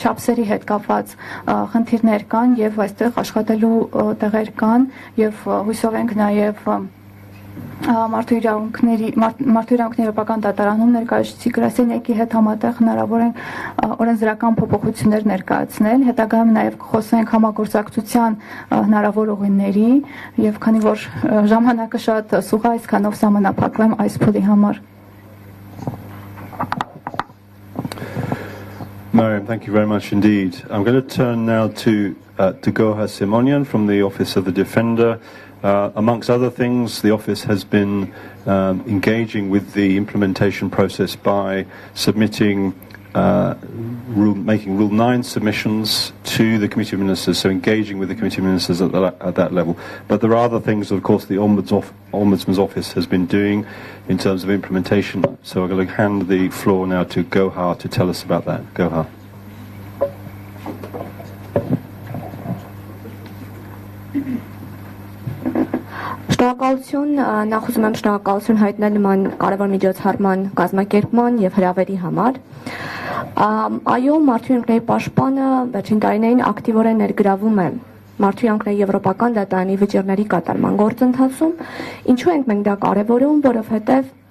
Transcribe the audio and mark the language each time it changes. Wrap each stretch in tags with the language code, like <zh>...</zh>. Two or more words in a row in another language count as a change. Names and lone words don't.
<hy>չափսերի հետ կապված խնդիրներ կան եւ այստեղ աշխատելու տեղեր կան եւ հույսով ենք նաեւ մարդու իրավունքների եվրոպական դատարանում ներկայացուցիչ գրասենյակի հետ համատեղ հնարավոր է օրենսդրական փոփոխություններ ներկայացնել, հետագայում նաեւ կխոսենք համագործակցության հնարավոր ուղիների եւ քանի որ ժամանակը շատ սուղ է, այսքանով սահմանափակվեմ այս փուլի համար։</hy> <en>Mariam, thank you very much indeed. I'm going to turn now to Goha Simonian from the Office of the Defender. Amongst other things, the office has been engaging with the implementation process by submitting making Rule 9 submissions to the Committee of Ministers, so engaging with the Committee of Ministers at that level. But there are other things that, of course, the Ombudsman's Office has been doing in terms of implementation. So I'm going to hand the floor now to Gohar to tell us about that. Gohar.</en> <hy>Շնորհակալություն, նախ ուզում եմ շնորհակալություն հայտնել նման կարևոր միջոցառման կազմակերպման եւ հրավերի համար։ Այո, Մարդու իրավունքների պաշտպանը վերջին տարիներին ակտիվորեն ներգրավում է Մարդու իրավունքների եվրոպական դատարանի վճիռների կատարման գործընթացում։ Ինչու ենք մենք դա կարևորում, որովհետեւ</hy>